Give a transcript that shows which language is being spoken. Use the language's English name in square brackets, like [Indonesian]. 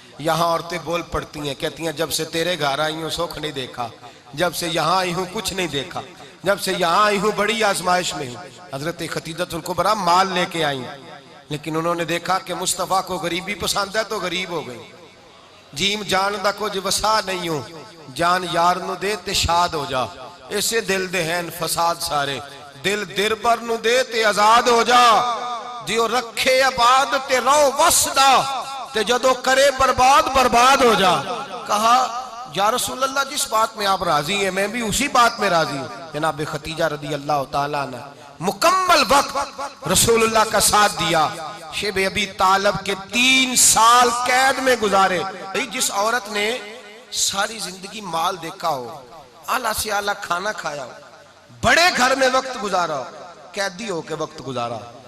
[Urdu] یہاں عورتیں بول پڑتی ہیں، کہتی ہیں جب سے تیرے گھر آئی ہوں سکھ نہیں دیکھا، جب سے یہاں آئی ہوں کچھ نہیں دیکھا، جب سے یہاں آئی ہوں بڑی آزمائش میں ہوں. حضرت خدیجہ الکبریٰ مال لے کے آئیں، لیکن انہوں نے دیکھا کہ مصطفیٰ کو غریبی پسند ہے تو غریب ہو گئی. [Punjabi] جیم جان دا کچھ وسا نہیں ہوں، جان یار نو دے تے شاد ہو جا، اسے دل دہن فساد سارے، دل دربر نو دے تے آزاد ہو جا، دیو رکھے آباد تے رو وسدا تے جدو کرے برباد ہو جا. [Urdu] کہا یا رسول اللہ جس بات میں آپ راضی ہیں میں بھی اسی بات میں راضی ہوں. جناب خدیجہ رضی اللہ تعالیٰ عنہ مکمل وقت رسول اللہ کا ساتھ دیا. شیب ابی طالب کے 3 سال قید میں گزارے. جس عورت نے ساری زندگی مال دیکھا ہو، اعلیٰ سے اعلیٰ کھانا کھایا ہو، بڑے گھر میں وقت گزارا ہو، قیدی ہو کے وقت گزارا.